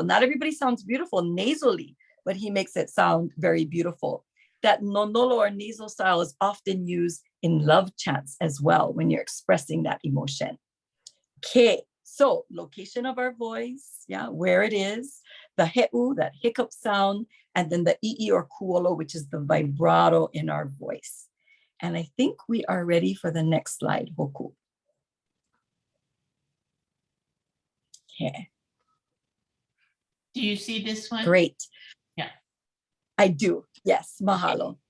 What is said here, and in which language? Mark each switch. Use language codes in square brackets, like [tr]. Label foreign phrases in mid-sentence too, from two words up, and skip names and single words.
[en] Not everybody sounds beautiful nasally, but he makes it sound very beautiful. That nonolo or nasal style is often used in love chants as well when you're expressing that emotion. Okay, so location of our voice, yeah, where it is, the he'u, that hiccup sound, and then the ʻiʻi or kuolo, which is the vibrato in our voice. And I think we are ready for the next slide, Hoku. Okay. Do you see this one? Great. Yeah. I do, yes, mahalo. Okay.